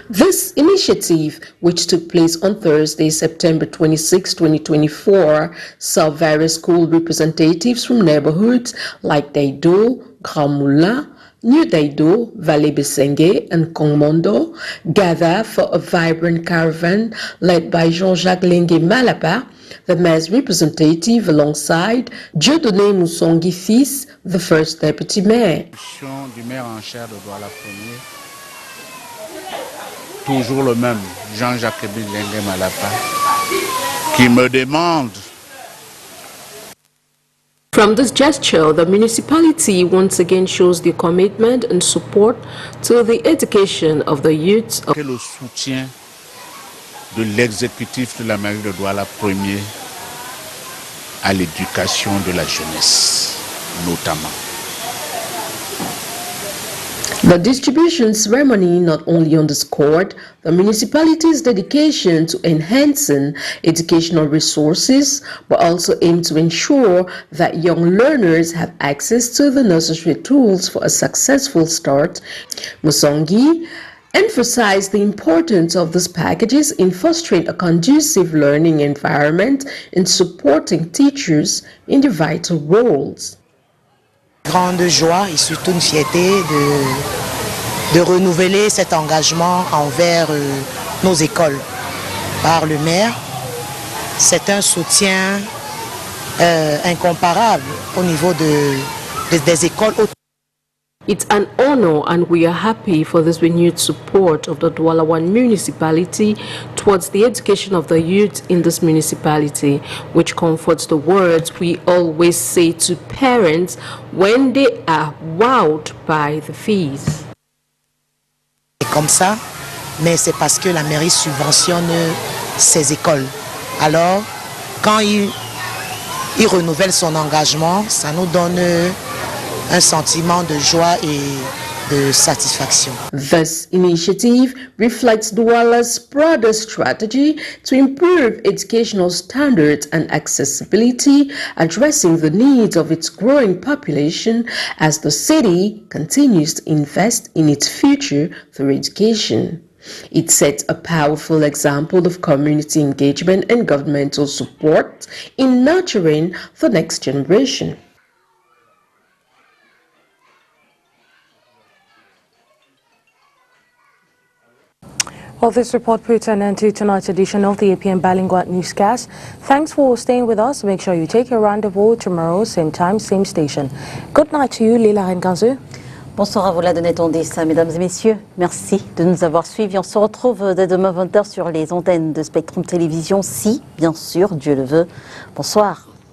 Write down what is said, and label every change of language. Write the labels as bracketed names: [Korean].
[English] This initiative, which took place on Thursday, September 26, 2024, saw various school representatives from neighborhoods like Daido, Grand Moulin, New Daido, Vallée Bessengue, and Kongmondo gather for a vibrant caravan led by Jean-Jacques Lingué Malapa, the mayor's representative, alongside Dieudonné Mousongi Fils, the first deputy mayor. [French] Du maire en chair de Douala Premier, toujours le même, Jean-Jacques Lingué Malapa, qui me demande. [English] From this gesture, the municipality once again shows their commitment and support to the education of the youths. [French] Le soutien de l'exécutif de la mairie de Douala Premier à l'éducation de la jeunesse, notamment. [English] The distribution ceremony not only underscored the municipality's dedication to enhancing educational resources, but also aimed to ensure that young learners have access to the necessary tools for a successful start. Mousongi emphasized the importance of these packages in fostering a conducive learning environment and supporting teachers in their vital roles. [French] Grande joie et surtout une fierté de renouveler cet engagement envers nos écoles par le maire. C'est un soutien incomparable au niveau des écoles. [English] It's an honor, and we are happy for this renewed support of the Douala 1 municipality towards the education of the youth in this municipality, which comforts the words we always say to parents when they are wowed by the fees. [French] C'est comme ça, mais c'est parce que la mairie subventionne ces écoles. Alors, quand il renouvelle son engagement, ça nous donne un sentiment de joie et de satisfaction. [English] This initiative reflects Douala's broader strategy to improve educational standards and accessibility, addressing the needs of its growing population as the city continues to invest in its future through education. It sets a powerful example of community engagement and governmental support in nurturing the next generation. Well, this report puts an end to tonight's edition of the APM Bilingual Newscast. Thanks for staying with us. Make sure you take your rendezvous tomorrow, same time, same station. Good night to you, Lila Renganzu. [French] Bonsoir à vous, la Donnette Ondis, mesdames et messieurs. Merci de nous avoir suivis. On se retrouve dès demain 20h sur les antennes de Spectrum Télévision, si, bien sûr, Dieu le veut. Bonsoir.